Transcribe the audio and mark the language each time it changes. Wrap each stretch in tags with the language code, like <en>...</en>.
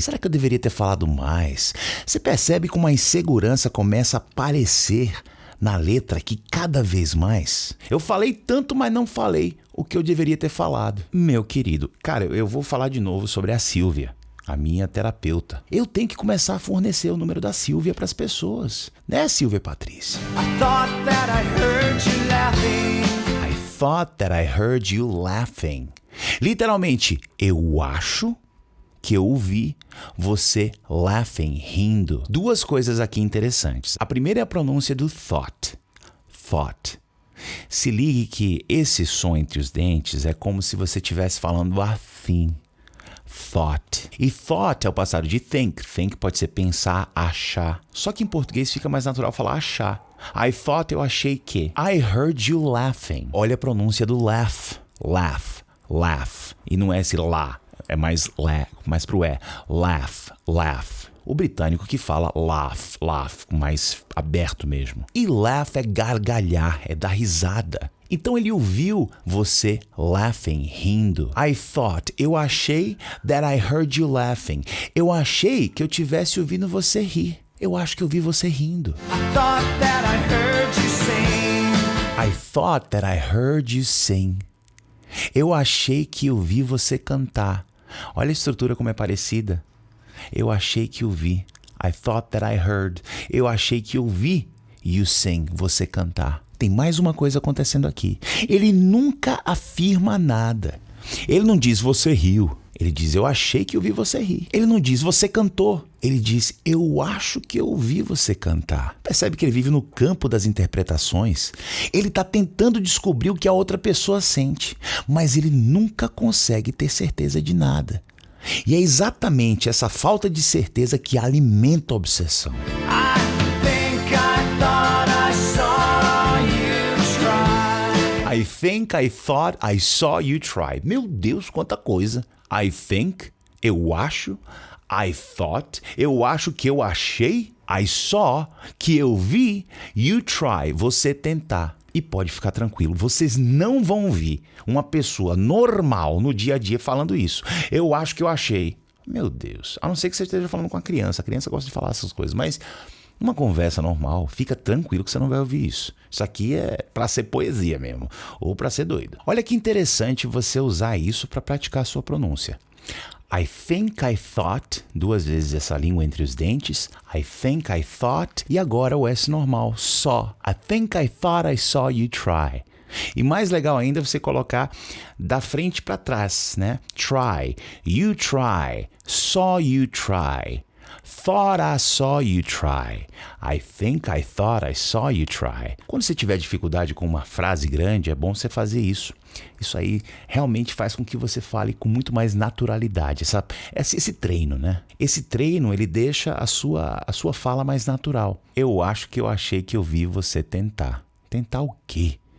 <pt>Será que eu deveria ter falado mais? Você percebe como a insegurança começa a aparecer na letra aqui cada vez mais? Eu falei tanto, mas não falei o que eu deveria ter falado. Meu querido, cara, eu vou falar de novo sobre a Silvia, a minha terapeuta. Eu tenho que começar a fornecer o número da Silvia para as pessoas. Né, Silvia Patrícia?</pt> <en>I thought that I heard you laughing. Thought that I heard you laughing.</en> <pt>Literalmente, eu acho que eu ouvi você laughing, rindo. Duas coisas aqui interessantes. A primeira é a pronúncia do thought. Thought. Se ligue que esse som entre os dentes é como se você estivesse falando assim. Thought. E thought é o passado de think. Think pode ser pensar, achar. Só que em português fica mais natural falar achar.</pt> <en>I thought,</en> <pt>eu achei que.</pt> <en>I heard you laughing.</en> <pt>Olha a pronúncia do laugh. Laugh. Laugh. E não é esse lá. É mais pro E. Laugh. Laugh. O britânico que fala laugh. Laugh. Mais aberto mesmo. E laugh é gargalhar. É dar risada. Então ele ouviu você laughing, rindo.</pt> <en>I thought,</en> <pt>eu achei</pt> <en>that I heard you laughing.</en> <pt>Eu achei que eu tivesse ouvindo você rir. Eu acho que eu vi você rindo.</pt> <en>I thought that I heard you sing. I thought that I heard you sing.</en> <pt>Eu achei que eu vi você cantar. Olha a estrutura como é parecida. Eu achei que eu vi.</pt> <en>I thought that I heard.</en> <pt>Eu achei que eu vi</pt> <en>you sing,</en> <pt>você cantar. Tem mais uma coisa acontecendo aqui. Ele nunca afirma nada. Ele não diz você riu. Ele diz eu achei que eu vi você rir. Ele não diz você cantou. Ele diz eu acho que eu ouvi você cantar. Percebe que ele vive no campo das interpretações? Ele está tentando descobrir o que a outra pessoa sente, mas ele nunca consegue ter certeza de nada. E é exatamente essa falta de certeza que alimenta a obsessão.</pt> <en>I think I thought I saw you try. I think I thought I saw you try.</en> <pt>Meu Deus, quanta coisa.</pt> <en>I think,</en> <pt>eu acho.</pt> <en>I thought,</en> <pt>eu acho que eu achei.</pt> <en>I saw,</en> <pt>que eu vi.</pt> <en>You try,</en> <pt>você tentar. E pode ficar tranquilo, vocês não vão ouvir uma pessoa normal no dia a dia falando isso. Eu acho que eu achei. Meu Deus, a não ser que você esteja falando com a criança gosta de falar essas coisas, mas uma conversa normal, fica tranquilo que você não vai ouvir isso. Isso aqui é para ser poesia mesmo, ou para ser doido. Olha que interessante você usar isso para praticar a sua pronúncia.</pt> <en>I think I thought,</en> <pt>2 vezes essa língua entre os dentes.</pt> <en>I think I thought.</en> <pt>E agora o S normal, saw.</pt> <en>I think I thought I saw you try.</en> <pt>E mais legal ainda você colocar da frente para trás, né?</pt> <en>Try, you try, saw you try. Thought I saw you try. I think I thought I saw you try.</en> <pt>Quando você tiver dificuldade com uma frase grande, é bom você fazer isso. Isso aí realmente faz com que você fale com muito mais naturalidade. Esse treino, né? Esse treino, ele deixa a sua fala mais natural. Eu acho que eu achei que eu vi você tentar. Tentar o quê?</pt>